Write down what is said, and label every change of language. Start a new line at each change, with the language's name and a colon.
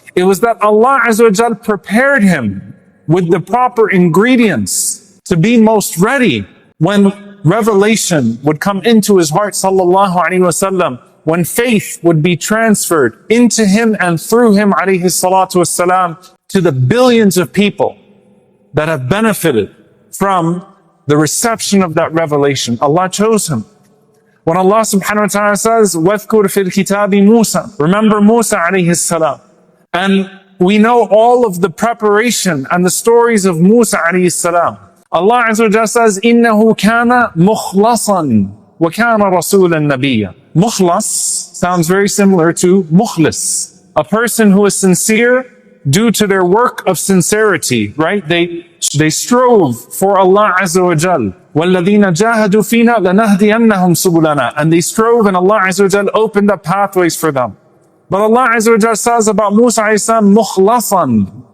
English: It was that Allah Azza wa Jal prepared him with the proper ingredients to be most ready when revelation would come into his heart sallallahu alaihi wasallam, when faith would be transferred into him and through him alayhi salatu wassalam to the billions of people that have benefited from the reception of that revelation. Allah chose him. When Allah subhanahu wa ta'ala says,
Arabic: وَاذْكُرْ فِي الْكِتَابِ مُوسَى,
English: remember Musa alayhi salam. And we know all of the preparation and the stories of Musa alayhi salam. Allah Azza wa Jalla says,
Arabic: إِنَّهُ كَانَ مُخْلَصًا وَكَانَ رَسُولًا نَبِيًّا.
English: Mukhlas sounds very similar to mukhlis, a person who is sincere due to their work of sincerity, right? They strove for Allah Azza wa Jal.
Arabic: وَالَّذِينَ جَاهَدُوا فِينَا لَنَهْدِيَنَّهُمْ سُبُلَنَا.
English: And they strove and Allah Azza wa Jal opened up pathways for them. But Allah Azza wa Jal says about Musa alayhi salam, mukhlasan.